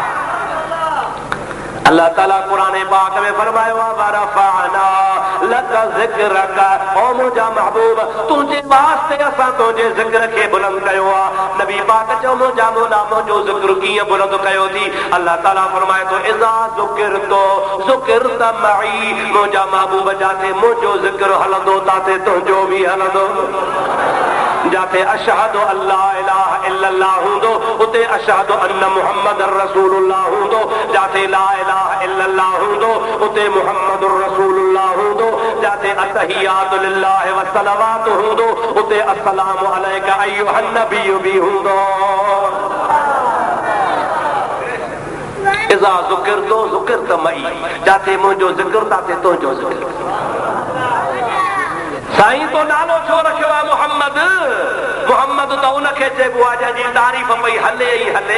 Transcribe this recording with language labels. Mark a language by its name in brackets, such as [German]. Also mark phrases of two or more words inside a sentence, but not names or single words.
[Sindhi] अल्लाह ताला कुरान पाक में फरमायो आहे [Arabic] ورفعنا لك ذكرك, [Sindhi] ओ मुंहिंजा महबूब तुंहिंजे वास्ते असां तुंहिंजे ज़िक्र खे बुलंद कयो आहे। नबी पाक चओ मुंहिंजा मौला मुंहिंजो ज़िक्र कीअं बुलंद कयो थी? अल्लाह ताला फरमाए थो [Arabic] إذا ذكرت ذكرت معي. [Sindhi] मुंहिंजा महबूब जाते मुंहिंजो ज़िक्र हलंदो ताते तुंहिंजो बि हलंदो। जाते [Arabic] أشهد أن لا إله إلا الله [Sindhi] हूंदो उते [Arabic] أشهد أن محمد رسول الله [Sindhi] हूंदो। जाते [Arabic] لا إله إلا الله [Sindhi] हूंदो उते [Arabic] محمد رسول الله [Sindhi] हूंदो। जाते [Arabic] التحيات لله والصلوات [Sindhi] हूंदो उते [Arabic] السلام عليك أيها النبي [Sindhi] भी हूंदो। [Arabic] إذا ذكرت ذكرت معي, [Sindhi] जाते मुंहिंजो ज़िक्र ताते तुंहिंजो ज़िक्र। साईं तो नालो छो रखियो आहे मुहम्मद? मुहम्मद त उनखे चइबो आहे जंहिंजी तारीफ़ पई हले ई हले।